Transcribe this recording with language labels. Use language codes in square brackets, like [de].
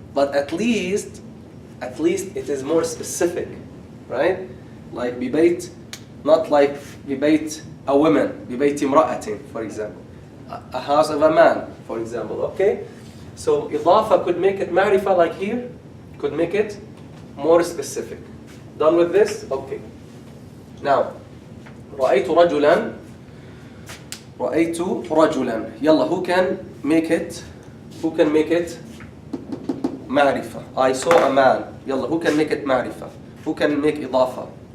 [en] But at least it is more specific. Right? Like bibayt, not like bibayt a woman. Bibayt imra'atin, for example. A house of a man, for example. Okay? So idafa could make it ma'rifah like here. Could make it more specific. Done with this? Okay. [ar] Now, رأيت رجلا. رأيت رجلا. [en] يلا, who can make it? Who can make it معرفة? I saw a man. يلا, who can make it معرفة? Who can make إضافة?